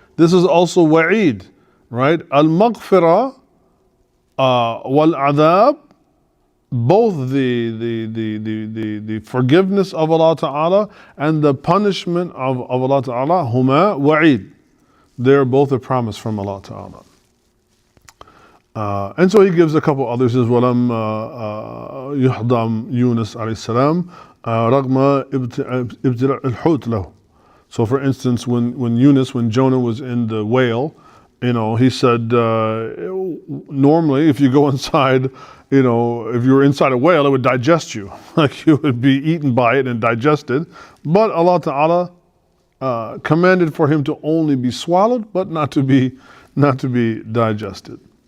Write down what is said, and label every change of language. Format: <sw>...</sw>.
<en>This is also wa'id, right? Al-maghfirah wal-adhab, both the forgiveness of Allah Ta'ala and the punishment of Allah Ta'ala, huma wa'id. They're both a promise from Allah Ta'ala. And so He gives a couple others. He says,</en> <ar>وَلَمْ يُحْضَمْ يُونس عليه السلام رغم ابتلاء الحوت له.</ar> <en>So for instance, when Jonah was in the whale, he said, normally if you go inside, if you were inside a whale, it would digest you. Like you would be eaten by it and digested. But Allah Ta'ala commanded for him to only be swallowed, but not to be digested.</en>